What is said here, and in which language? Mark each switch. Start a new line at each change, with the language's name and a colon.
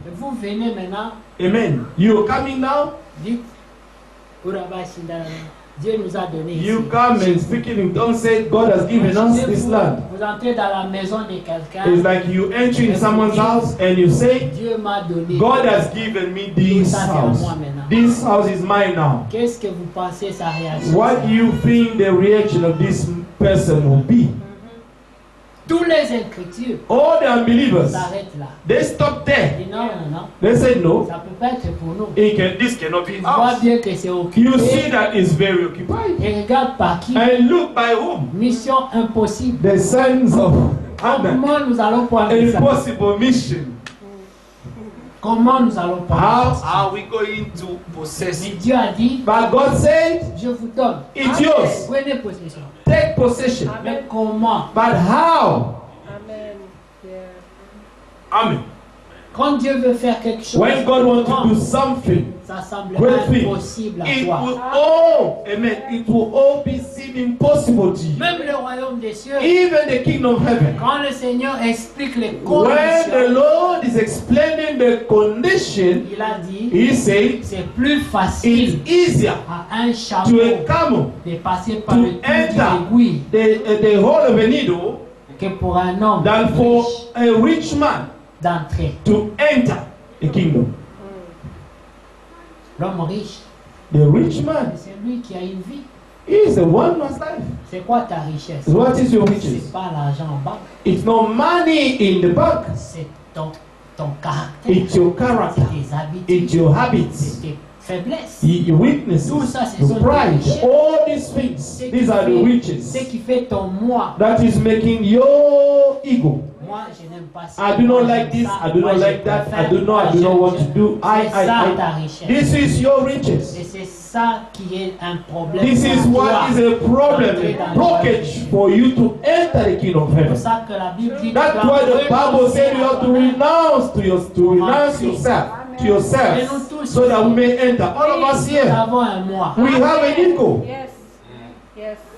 French: Et vous venez maintenant,
English: Amen. You coming now?
French: dites, Uraba Shinda, Dieu nous a donné ici.
English: You come and speaking. Don't say God has given us this land.
French: Vous entrez dans la maison de quelqu'un,
English: It's like you enter in someone's house and you say,
French: Dieu m'a donné.
English: God has given me this
French: Ça, c'est à
English: house.
French: moi maintenant.
English: This house is mine now.
French: Qu'est-ce que vous pensez sa réaction?
English: What do you think the reaction of this person will be?
French: Tous les incrédules
English: All the unbelievers,
French: s'arrêtent là.
English: they stop there.
French: Ils disent non, non, non,
English: They said no.
French: ça peut pas être pour nous.
English: This cannot be
French: Tu vois
English: ours.
French: bien que c'est
English: You
French: occupé.
English: see that it's very occupied.
French: Et regarde par qui.
English: And look by whom?
French: Mission impossible.
English: The sons of Adam.
French: Comment nous allons prendre ça?
English: Impossible mission.
French: Comment nous allons prendre
English: How
French: ça?
English: are we going to possess
French: Mais
English: it?
French: Dieu a dit,
English: But God said,
French: je vous donne.
English: it's yours.
French: Prenez possession.
English: Take possession.
French: Mais comment?
English: But how? Amen. Yeah. Amen.
French: Quand Dieu veut faire quelque chose,
English: When God wants to
French: grand,
English: do something,
French: ça semble
English: great thing,
French: impossible à
English: it
French: toi.
English: will all, amen, it will all be seem impossible to you.
French: Même le royaume des cieux,
English: Even the kingdom of heaven.
French: quand le Seigneur explique les
English: When the
French: conditions,
English: Lord is explaining the condition,
French: il a dit,
English: He said
French: c'est plus
English: it's
French: facile
English: easier
French: à un
English: to
French: chameau
English: a camel
French: de passer par
English: to
French: le trou
English: enter
French: de l'aiguille
English: the hole of a needle
French: que pour un homme
English: than for
French: riche
English: a rich man
French: d'entrer.
English: to enter a kingdom.
French: L'homme riche,
English: The rich man
French: c'est lui qui a une vie.
English: is the one who has life.
French: C'est quoi ta richesse?
English: What is your
French: C'est
English: riches?
French: pas l'argent en banque,
English: It's not money in the bank.
French: c'est ton caractère,
English: It's your
French: c'est
English: character.
French: tes habitudes,
English: It's your
French: c'est
English: habits.
French: tes faiblesses.
English: Your weaknesses.
French: Tout ça, ce
English: Your
French: sont
English: pride.
French: des richesses.
English: All these things. These are the
French: Ce
English: riches.
French: qui fait ton moi.
English: That is making your ego.
French: Moi, je n'aime pas ça.
English: I do not
French: Moi,
English: like
French: j'aime
English: this.
French: ça.
English: I do
French: Moi,
English: not
French: je
English: like that.
French: préfère.
English: I do
French: Moi,
English: not want to do.
French: C'est ça ta richesse.
English: This is your
French: Et
English: riches.
French: c'est ça qui est un problème.
English: This is
French: pour
English: what
French: toi.
English: is a problem, a blockage for you to enter the kingdom of
French: C'est pour
English: heaven.
French: ça que la Bible dit
English: That's
French: tu dois
English: why the Bible
French: renoncer
English: said you
French: à
English: have to
French: toi-même.
English: renounce renounce yourself to
French: Et nous
English: yourself
French: tous,
English: so that we may enter. All of us
French: nous
English: here,
French: avons un moi.
English: we have an ego. Yes. Yes.